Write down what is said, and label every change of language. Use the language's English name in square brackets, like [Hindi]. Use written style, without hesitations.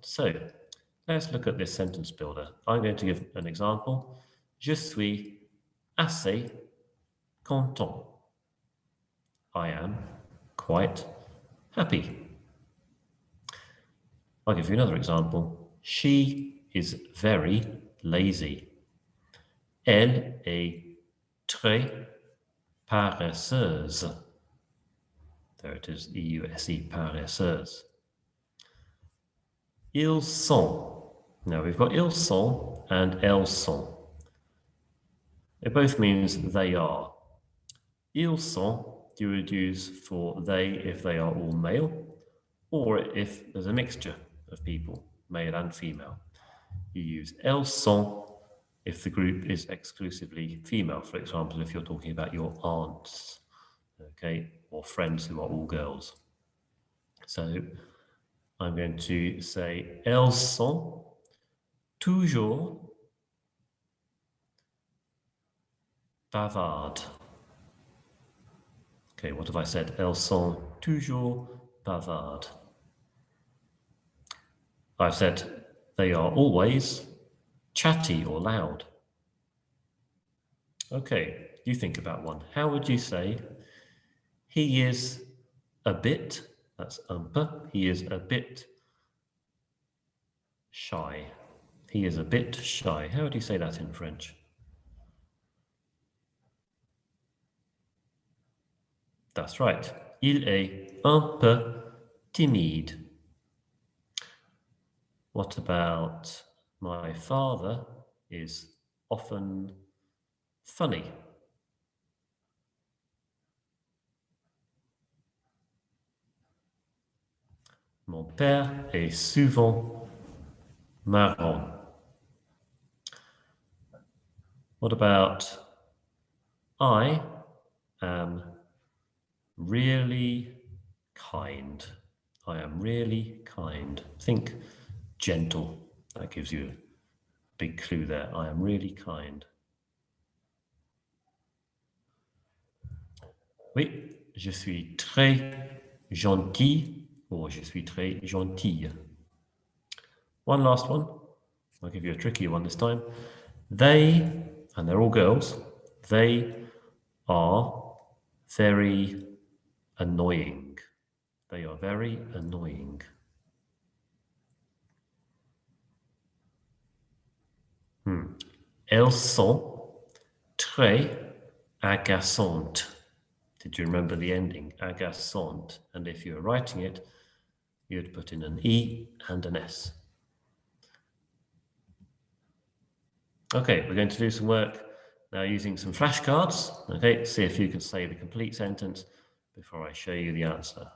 [English] So let's look at this sentence builder. I'm going to give an example. [French] Je suis assez content. [English] I am quite happy. I'll give you another example. She is very lazy. [French] Elle est très paresseuse. [English] There it is, E-U-S-E, paresseuse. [French] Ils sont. [English] Now we've got ils sont and elles sont. It both means they are. Ils sont you would use for they if they are all male, or if there's a mixture of people, male and female. You use elles sont if the group is exclusively female. For example, if you're talking about your aunts, okay, or friends who are all girls. So I'm going to say, [French] elles sont toujours bavardes. [English] Okay, what have I said? [French] Elles sont toujours bavardes. [English] I've said they are always chatty or loud. Okay, you think about one. How would you say he is a bit, that's un peu, he is a bit shy. He is a bit shy. How would you say that in French? That's right. [French] Il est un peu timide. [English] What about my father is often funny? [French] Mon père est souvent marrant. [English] What about I am really kind? I am really kind. Think gentle. That gives you a big clue there. I am really kind. [French] Oui, je suis très gentil or je suis très gentille. [English] One last one. I'll give you a trickier one this time. They, and they're all girls, they are very annoying. They are very annoying. [French] Elles sont très agaçantes. [English] Did you remember the ending? Agaçante. And if you were writing it, you'd put in an E and an S. Okay, we're going to do some work now using some flashcards. Okay, see if you can say the complete sentence before I show you the answer.